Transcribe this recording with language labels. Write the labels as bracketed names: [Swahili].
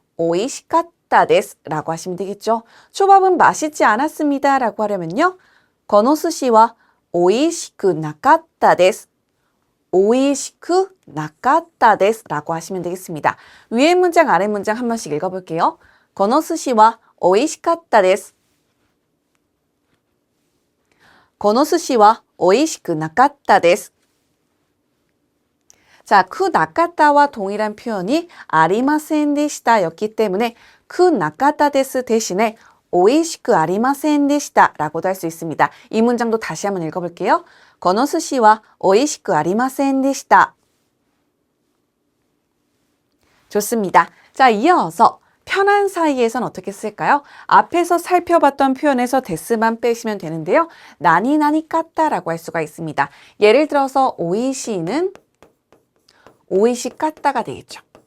[Korean] 오이시카타 데스 라고 하시면 되겠죠. 초밥은 맛있지 않았습니다 라고 하려면요. 고노스시와 오이시쿠 나카타 데스. 오이시쿠 나카타 데스 라고 하시면 되겠습니다. 위에 문장 아래 문장 한 번씩 읽어볼게요. 고노스시와 오이시카타 데스. [Japanese] この寿司は美味しくなかったです. [Korean] 자, 그 나카타와 동일한 표현이 아리마센 데시다 였기 때문에 그 나카타 데스 대신에 오이시쿠 아리마센 데시다 라고도 할 수 있습니다. 이 문장도 다시 한번 읽어볼게요. [Japanese] この寿司は美味しくありませんでした. [Korean] 좋습니다. 자, 이어서 편한 사이에선 어떻게 쓸까요? 앞에서 살펴봤던 표현에서 데스만 빼시면 되는데요. 나니나니 깠다라고 할 수가 있습니다. 예를 들어서 오이시는 오이시 깠다가 되겠죠.